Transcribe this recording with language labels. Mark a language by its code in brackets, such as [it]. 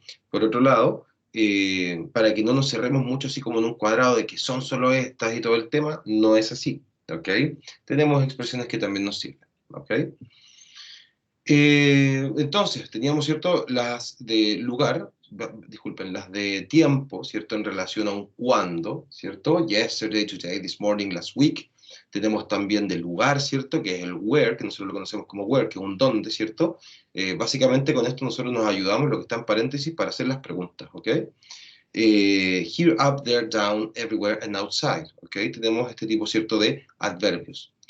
[es] Por otro lado, para que no nos cerremos mucho así como en un cuadrado de que son solo estas y todo el tema, no es así, ¿ok? Tenemos expresiones que también nos sirven, ¿ok? Entonces, teníamos, ¿cierto?, las de lugar, disculpen, las de tiempo, ¿cierto?, en relación a un cuándo, ¿cierto? [en] Yesterday, today, this morning, last week. [es] Tenemos también de lugar, ¿cierto?, que es el where, que nosotros lo conocemos como where, que es un dónde, ¿cierto? Básicamente con esto nosotros nos ayudamos, lo que está en paréntesis, para hacer las preguntas, ¿ok? [en] Here, up, there, down, everywhere, and outside, ¿ok? [es] Tenemos este tipo, ¿cierto?, de adverbios.